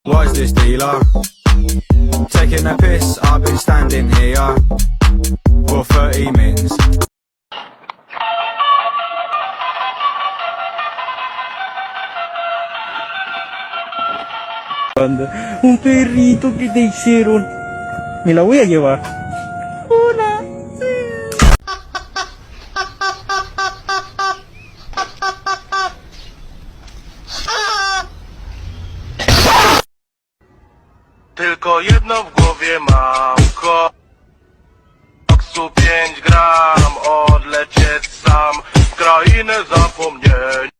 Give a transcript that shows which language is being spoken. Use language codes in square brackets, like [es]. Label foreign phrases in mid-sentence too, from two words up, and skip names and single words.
[en] What is this dealer? Taking a piss, I've been standing here for 30 minutes. [es] Un perrito que te hicieron. Me la voy a llevar. Hola. [pl] Tylko jedno w głowie mam, koksu 5 gram, odlecieć sam w krainę zapomnień.